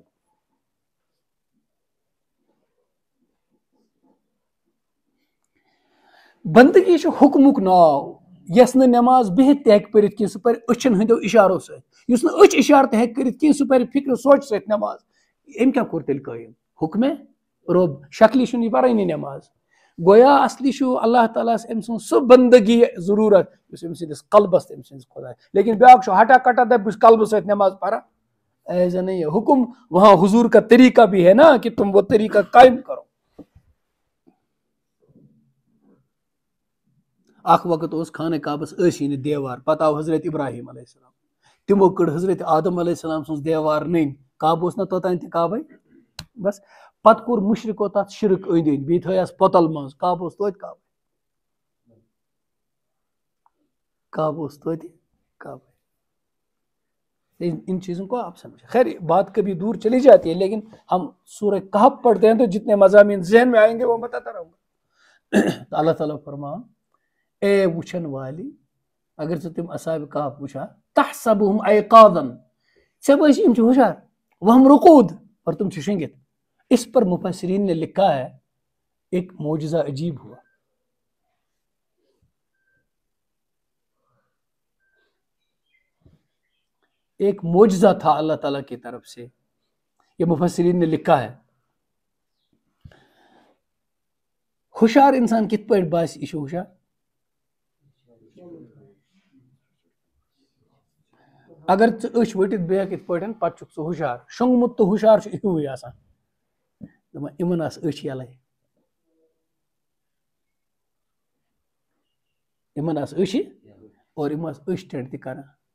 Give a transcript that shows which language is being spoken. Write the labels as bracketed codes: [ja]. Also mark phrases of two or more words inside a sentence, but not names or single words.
[ks] بندگی چھُ حُکمُک ناو یۄس نہٕ نٮ۪ماز بِہِتھ تہِ ہیٚکہِ پٔرِتھ کینٛہہ سُہ پرِ أچھن ہٕنٛدیو اِشارو سۭتۍ یُس نہٕ أچھ اِشارٕ تہِ ہیٚکہِ کٔرِتھ کینٛہہ سُہ پرِ فِکرِ سونٛچہِ سۭتۍ نٮ۪ماز أمۍ کیٛاہ کوٚر تیٚلہِ قٲیِم حُکمے رۄب شکلہِ چھُنہٕ یہِ پرٲنی نٮ۪ماز گویا اصلی چھُ اللہ تعالیٰ ہس أمۍ سٕنٛز سُہ بندگی ضروٗرت یُس أمۍ سٕنٛدِس قلبس تہٕ أمۍ سٕنٛدِس خۄدایس لیکن بیاکھ چھُ ہٹا کٹا دپہِ بہٕ چھُس قلبہٕ سۭتۍ نٮ۪ماز پران [ur] ایسا نہیں ہے حکم وہاں حضور کا طریقہ بھی ہے نا کہ تم وہ طریقہ قائم کرو [ks] اکھ وقت اوس خانہ کعبس ٲسی نہٕ دیوار پتہٕ آو حضرت ابراہیم علیہ السلام تِمو کٔڑ حضرت آدم علیہ السلام سٕنٛز دیوار نٔنۍ کعبہٕ اوس نہ توٚتانۍ تہِ کعبے بس پتہٕ کوٚر مُشرِکو تتھ شرک أنٛدۍ أنٛدۍ بیٚیہِ تھٲیس پۄتل منٛز کعبہٕ اوس توتہِ [ur] کعبے ان چیزوں کو آپ سمجھیں خیر بات کبھی دور چلی جاتی ہے لیکن ہم سورہ کہف پڑھتے ہیں تو جتنے مضامین ذہن میں آئیں گے وہ بتاتا رہوں گا تو اللہ تعالیٰ فرما [ks] اے وچھن والی اگر ژٕ تِم اصحاب کہف وٕچھا [ar] تحسبہم ایقاظا [ks] ژےٚ بٲسی یِم چھِ ہوشیار [ar] وہم رقود [ur] اور [ks] تم چھِ شٔنگِتھ [ur] اس پر مفسرین نے لکھا ہے ایک معجزہ عجیب ہوا ایک معجزہ تھا اللہ تعالیٰ کی طرف سے یہ مفسرین نے لکھا ہے [ks] ہوشیار انسان کِتھ پٲٹھۍ باسہِ یہِ چھُ ہوشیار اگر ژٕ ؤٹِتھ بیٚہکھ یِتھ پٲٹھۍ پتہٕ چھُکھ ژٕ ہُشار شۄنٛگمُت تہٕ ہُشار چھُ ہیوٗے آسان دَپان یِمن آسہٕ أچھ یَلے یِمن آسہٕ أچھِ اور یِم آسہٕ أچھ ٹٮ۪نٛڈ تہِ کران